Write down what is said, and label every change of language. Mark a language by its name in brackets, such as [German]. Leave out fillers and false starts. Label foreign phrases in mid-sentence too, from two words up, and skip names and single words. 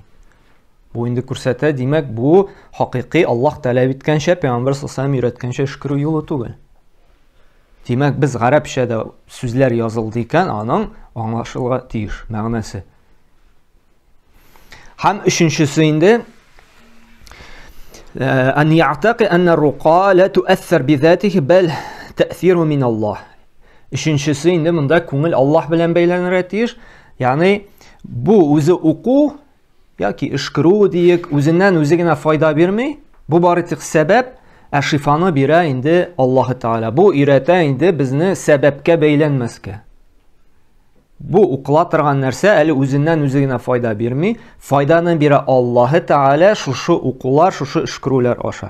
[Tatar] Бу инде күрсәтә, димәк, бу хакыйкый Аллаһ таләп иткәнчә, Пәйгамбәр [Arabic] صلى الله عليه وسلم [Tatar] өйрәткәнчә эшкерү юлы түгел. Димәк, без гарәпчәдә сүзләр язылды икән, аның аңлашылырга тиеш мәгънәсе. Һәм өченчесе инде [Arabic] أن يعتقد أن الرقى لا تؤثر بذاته بل تأثير من الله. [Tatar] Üçüncüsü indi bunda күңел Аллаһ белән бәйләнергә тиеш. Ягъни бу үзе уку яки эшкерү диек, үзеннән үзе генә файда бирми. Бу бары тик сәбәп, ә шифаны бирә инде Аллаһы Тәгалә. Бу өйрәтә инде безне сәбәпкә бәйләнмәскә. Бу укыла торган нәрсә әле үзеннән үзе генә файда бирми, файданы бирә Аллаһы Тәгалә шушы укулар, шушы эшкерүләр аша.